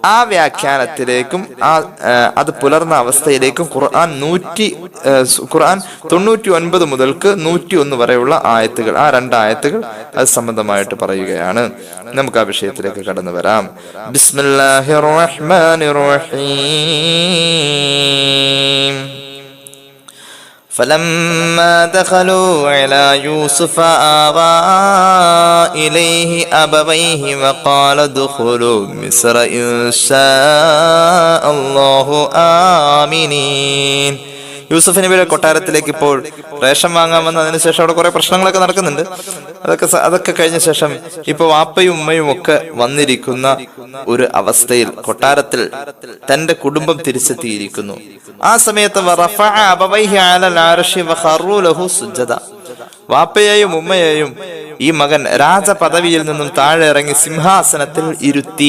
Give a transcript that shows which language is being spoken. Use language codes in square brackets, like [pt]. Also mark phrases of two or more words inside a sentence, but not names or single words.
[ml] ആ വ്യാഖ്യാനത്തിലേക്കും അത് പുലർന്ന അവസ്ഥയിലേക്കും ഖുർആൻ 99 മുതൽക്ക് 101 വരെയുള്ള ആയത്തുകൾ, ആ 2 ആയത്തുകൾ അത് സംബന്ധമായിട്ട് പറയുകയാണ്. നമുക്ക് ആ വിഷയത്തിലേക്ക് കടന്നു വരാം. [ar] بسم الله الرحمن الرحيم. فلما دخلوا على يوسف آوى إليه أبويه وقال ادخلوا مصر إن شاء الله آمنين. [ml] യൂസുഫ് നബിയുടെ കൊട്ടാരത്തിലേക്ക് ഇപ്പോൾ റേഷൻ വാങ്ങാൻ വന്നതിന് ശേഷം അവിടെ കുറെ പ്രശ്നങ്ങളൊക്കെ നടക്കുന്നുണ്ട്. അതൊക്കെ കഴിഞ്ഞ ശേഷം ഇപ്പൊ വാപ്പയും ഉമ്മയും ഒക്കെ വന്നിരിക്കുന്ന ഒരു അവസ്ഥയിൽ കൊട്ടാരത്തിൽ തന്റെ കുടുംബം തിരിച്ചെത്തിയിരിക്കുന്നു. ആ സമയത്ത് വാപ്പയെയും ഉമ്മയെയും ഈ മകൻ രാജപദവിയിൽ നിന്നും താഴെ ഇറങ്ങി സിംഹാസനത്തിൽ ഇരുത്തി.